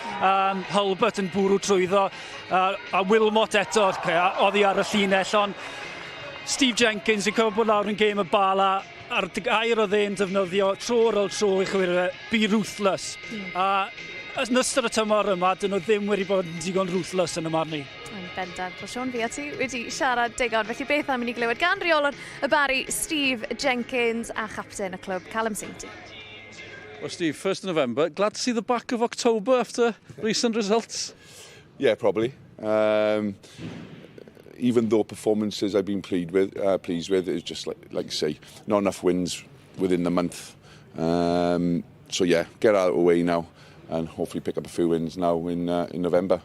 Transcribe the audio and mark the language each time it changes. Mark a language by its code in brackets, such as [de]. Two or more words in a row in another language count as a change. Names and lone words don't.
[cy] Hulbert yn bwrw trwyddo, a Wilmot eto, oedd I ar y llinell, ond Steve Jenkins yn cofio bod lawr yn gêm y Bala, a'r gair oedd e'n defnyddio tro ar ôl tro I chwarae, [en] be ruthless. [cy] Yn ystod y tymor yma, dyn nhw ddim wedi bod yn digon ruthless yn y marn I. Yn bendant. Wel, Siôn, fi a ti wedi siarad digon, felly beth am I ni glywed gan reolwr y bari Steve Jenkins a chapten y clwb Callum Sainty. [en] Well, Steve, 1st of November, glad to see the back of October after recent results? Yeah, probably. Even though performances I've been pleased with, it's just like you say, not enough wins within the month. So yeah, get out of the way now and hopefully pick up a few wins now in November.